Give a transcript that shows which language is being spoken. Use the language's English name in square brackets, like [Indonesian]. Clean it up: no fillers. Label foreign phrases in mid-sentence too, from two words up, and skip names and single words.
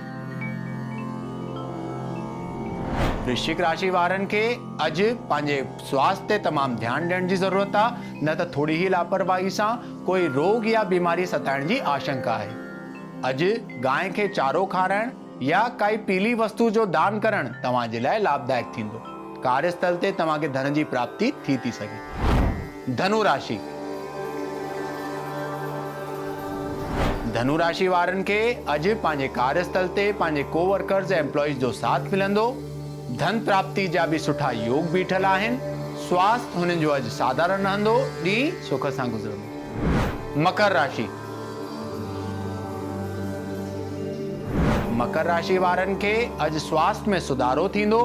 [Sindhi] वृश्चिक राशि वारनि खे अॼु पंहिंजे स्वास्थ्य ते तमामु ध्यानु ॾियण जी ज़रूरत आहे, न त थोरी ई लापरवाही सां कोई रोग या बीमारी सताइण जी आशंका आहे। अॼु गांइ खे चारो खाराइण या काई पीली वस्तु जो दान करणु तव्हांजे लाइ लाभदायक थींदो। कार्यस्थल ते तव्हांखे धन जी प्राप्ति थी सघे। धनु राशि। धनु राशि वारनि खे अॼु पंहिंजे कार्यस्थल ते पंहिंजे कोवर्कर्स ऐं एम्प्लॉइज जो साथ मिलंदो। धन प्राप्ति जा बि सुठा योग बीठल आहिनि। स्वास्थ्य हुननि जो अॼु साधारण रहंदो। ॾींहुं सुख सां गुज़रंदो। मकर राशि। मकर राशि वारनि खे अॼु स्वास्थ्य में सुधारो थींदो।